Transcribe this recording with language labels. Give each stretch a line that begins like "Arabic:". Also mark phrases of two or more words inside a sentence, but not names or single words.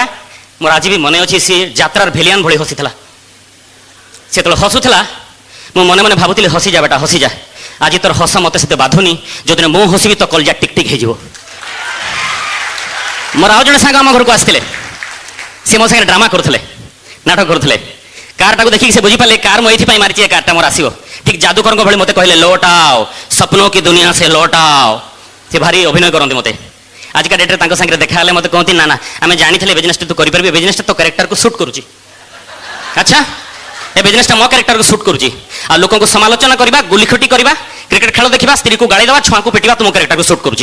Odia: ମୋର ଆଜି ବି ମନେ ଅଛି, ସିଏ ଯାତ୍ରାର ଭିଲିଆନ୍ ଭଳି ହସିଥିଲା। ସେତେବେଳେ ହସୁଥିଲା, ମୁଁ ମନେ ମନେ ଭାବୁଥିଲି ହସିଯା ବେଟା ହସିଯା, ଆଜି ତୋର ହସ ମୋତେ ସେତେ ବାଧୁନି, ଯେଉଁଦିନ ମୁଁ ହସିବି ତ କଲଜା ଟିକ୍ ଟିକ୍ ହେଇଯିବ। ମୋର ଆଉ ଜଣେ ସାଙ୍ଗ ଆମ ଘରକୁ ଆସିଥିଲେ, ସେ ମୋ ସାଙ୍ଗରେ ଡ୍ରାମା କରୁଥିଲେ, ନାଟକ କରୁଥିଲେ। କାର୍ଟାକୁ ଦେଖିକି ସେ ବୁଝିପାରିଲେ କାର୍ ମୁଁ ଏଇଥିପାଇଁ ମାରିଛି, ଏ କାର୍ଟା ମୋର ଆସିବ। ଠିକ୍ ଯାଦୁକରଙ୍କ ଭଳି ମୋତେ କହିଲେ
Hindi: लौटाओ सपनों की दुनिया से लौटाओ।
Odia: ସେ ଭାରି ଅଭିନୟ କରନ୍ତି ମୋତେ। ଆଜିକା ଡେଟ୍ରେ ତାଙ୍କ ସାଙ୍ଗରେ ଦେଖା ହେଲେ ମୋତେ କହନ୍ତି ନା ନା ଆମେ ଜାଣିଥିଲେ ବିଜନେସ୍ଟା ତୁ କରିପାରିବି, ବିଜନେସ୍ଟା ତୋ କ୍ୟାରେକ୍ଟରକୁ ସୁଟ୍ କରୁଛି। ଆଚ୍ଛା, ଏ ବିଜନେସ୍ଟା ମୋ କ୍ୟାରେକ୍ଟରକୁ ସୁଟ୍ କରୁଛି। ଆଉ ଲୋକଙ୍କୁ ସମାଲୋଚନା କରିବା, ଗୁଲିଖଟି କରିବା, କ୍ରିକେଟ ଖେଳ ଦେଖିବା, ସ୍ତ୍ରୀକୁ ଗାଳି ଦେବା, ଛୁଆଙ୍କୁ ପିଟିବା ତୁମ କ୍ୟାରେକ୍ଟରକୁ ସୁଟ୍ କରୁଛି।